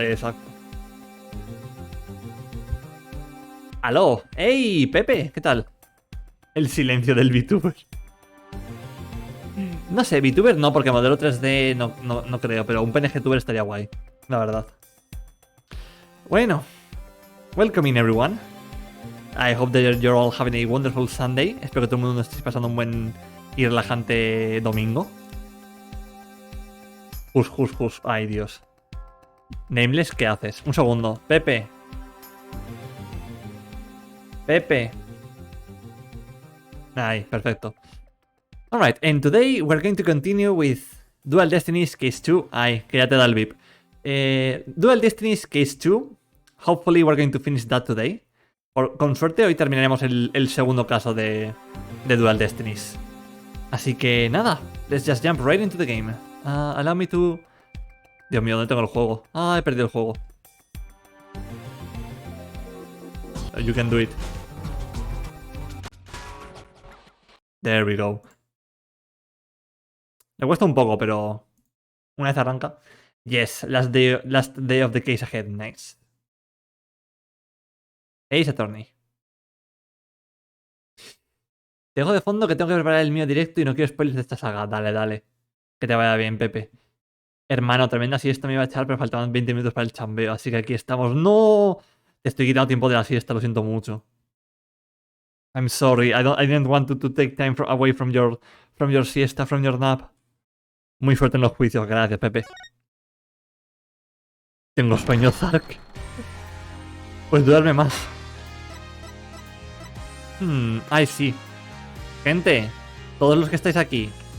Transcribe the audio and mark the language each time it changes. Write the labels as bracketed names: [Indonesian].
[Spanish] Exacto. ¡Aló! ¡Ey, Pepe! ¿Qué tal? El silencio del VTuber. No sé, VTuber no, porque modelo 3D no creo, pero un PNGTuber estaría guay, la verdad. [English] Bueno, welcome in everyone. I hope that you're all having a wonderful Sunday. [Spanish] Espero que todo el mundo estéis pasando un buen y relajante domingo. Jus. Ay, Dios. Nameless, ¿qué haces? Un segundo. Pepe. Ay, perfecto. [English] Alright, and today we're going to continue with Dual Destinies Case 2. [Spanish] Ay, que ya te da el VIP. Dual Destinies Case 2. [English] Hopefully we're going to finish that today. [Spanish] Con suerte hoy terminaremos el segundo caso de Dual Destinies. Así que nada, [English] let's just jump right into the game. Allow me to... [Spanish] Dios mío, ¿dónde tengo el juego? Ah, he perdido el juego. [English] You can do it. There we go. [Spanish] Me cuesta un poco, pero una vez arranca. [English] Yes, last day of the case ahead. Nice. Ace Attorney. [Spanish] Te dejo de fondo que tengo que preparar el mío directo y no quiero spoilers de esta saga. Dale. Que te vaya bien, Pepe. Hermano, tremenda siesta me iba a echar, pero faltaban 20 minutos para el chambeo. Así que aquí estamos. ¡No! Te estoy quitando tiempo de la siesta, lo siento mucho. [English] I'm sorry. I didn't want to take time away from your siesta, from your nap. [Spanish] Muy fuerte en los juicios, gracias, Pepe. Tengo sueño, Zark. Pues duerme más. Ay, sí. Gente, todos los que estáis aquí.